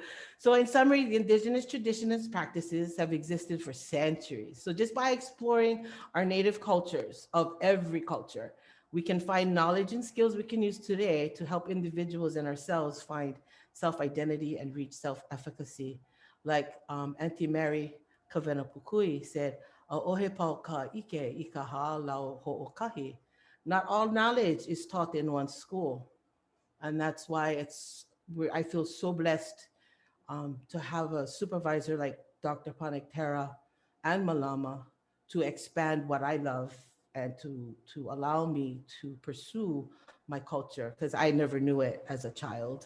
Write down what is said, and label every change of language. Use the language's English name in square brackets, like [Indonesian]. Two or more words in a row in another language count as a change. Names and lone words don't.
[English] So in summary, the indigenous traditions and practices have existed for centuries. So just by exploring our native cultures of every culture, we can find knowledge and skills we can use today to help individuals and ourselves find self-identity and reach self-efficacy. Like Auntie Mary Kavenapukui said, [Hawaiian] "ʻOhe pau ka ike I ka hālau hoʻokahi." [English] Not all knowledge is taught in one school. And that's why I feel so blessed to have a supervisor like Dr. Ponichtera and Malama to expand what I love and to allow me to pursue my culture, because I never knew it as a child.